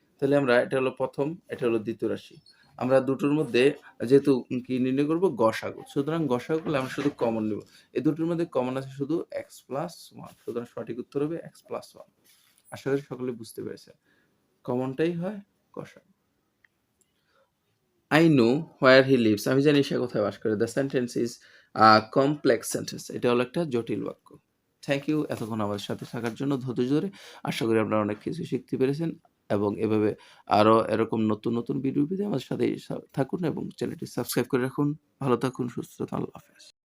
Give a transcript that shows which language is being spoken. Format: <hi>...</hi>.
<bn>তাহলে আমরা এটা হলো প্রথম, এটা হলো দ্বিতীয় রাশি। আমরা দুটোর মধ্যে যেহেতু কি নির্ণয় করবো, গসাগু, সুতরাং গসাগু করলে আমরা শুধু কমন নেব। এই দুটোর মধ্যে কমন আছে শুধু এক্স প্লাস ওয়ান, সুতরাং সঠিক উত্তর হবে এক্স প্লাস ওয়ান। আশা করি সকলে বুঝতে পেরেছেন, কমনটাই হয় গসাগু।</bn> <en>I know where he lives.</en> <bn>আমি জানি সে কোথায় বাস করে।</bn> <en>The sentence is a complex sentence.</en> <bn>এটা হলো একটা জটিল বাক্য।</bn> <en>thank you</en> <bn>এতক্ষণ আমাদের সাথে থাকার জন্য ধৈর্য ধরে। আশা করি আপনারা অনেক কিছু শিখতে পেরেছেন, এবং এভাবে আরো এরকম নতুন নতুন ভিডিও পেতে আমাদের সাথে থাকুন এবং চ্যানেলটি সাবস্ক্রাইব করে রাখুন। ভালো থাকুন, সুস্থ থাকুন। আল্লাহ হাফেজ।</bn>